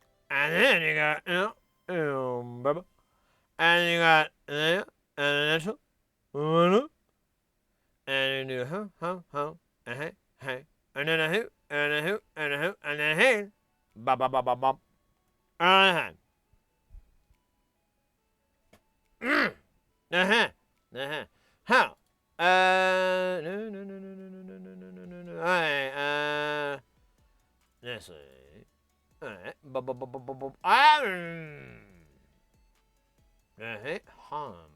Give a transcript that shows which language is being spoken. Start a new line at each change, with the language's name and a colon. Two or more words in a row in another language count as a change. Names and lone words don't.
English: And then you got, blah. And you got, and then and you do and hey, and then a hoot, and a hoot, and a hoot, and then hey, ba ba ba ba ba, and how? No. Alright, let's see. Alright, hum.